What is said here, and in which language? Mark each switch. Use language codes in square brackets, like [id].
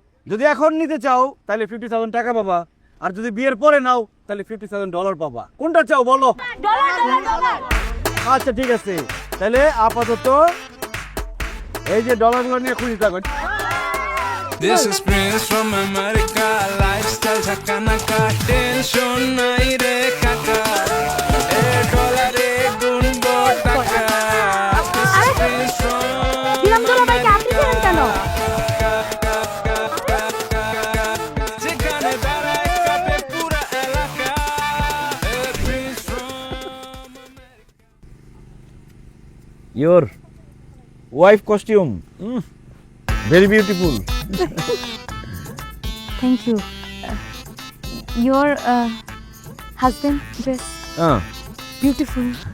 [bn] যদি এখন নিতে চাও তাহলে 50,000 টাকা পাবা, আর যদি বিয়ের পরে নাও তাহলে 50,000 ডলার পাবা। কোনটা চাও বলো? ডলার। আচ্ছা ঠিক আছে, তাহলে আপাতত এই যে ডলারগুলো নিয়ে খুঁজে থাকো। [en] This is Prince from America lifestyle [bn] Jhakanaka tension নাই রে কাকা এ ডলারে গুনবো টাকা [en] This is Prince from [bn] দিলাম তো ভাইকে আপনি ছিলেন কেন? যেখানে বেড়ায় কাঁপে পুরা এলাকা এ Prince from [en] Your wife costume very beautiful. Thank you. Your husband dress beautiful.